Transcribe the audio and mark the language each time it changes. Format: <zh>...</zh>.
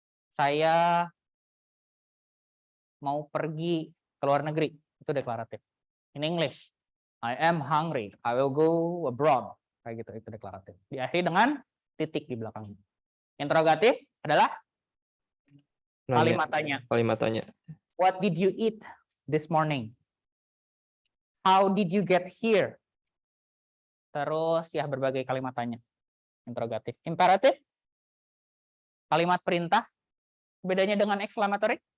<id>Saya mau pergi ke luar negeri. Itu deklaratif.</id> <en>In English, I am hungry. I will go abroad.</en> <id>Kayak gitu, itu deklaratif. Diakhiri dengan titik di belakangnya. Interrogatif adalah kalimat tanya. Kalimat tanya.</id> <en>What did you eat this morning? How did you get here?</en> <id>Terus ya berbagai kalimat tanya. Interrogatif. Imperatif, kalimat perintah. Bedanya dengan exclamatory?</id>